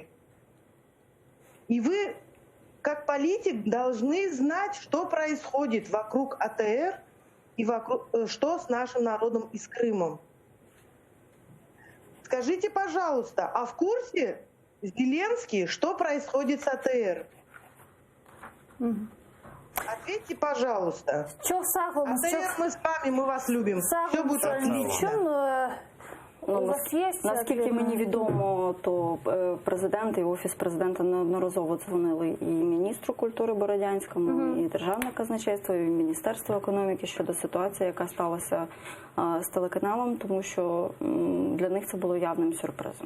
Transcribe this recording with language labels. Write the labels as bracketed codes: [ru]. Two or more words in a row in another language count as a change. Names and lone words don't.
[ru] И вы, как политик, должны знать, что происходит вокруг АТР и что с нашим народом и с Крымом. Скажите, пожалуйста, а в курсе Зеленский, что происходит с АТР? Ответьте, пожалуйста. [crh] Çok sağ olun. [ru] АТР, мы с вами, мы вас любим. Все будет отлично. [uk] У вас є Наскільки мені відомо, то президент і Офіс президента неодноразово дзвонили і міністру культури Бородянському, і Державне казначейство, і Міністерство економіки щодо ситуації, яка сталася з телеканалом, тому що для них це було явним сюрпризом.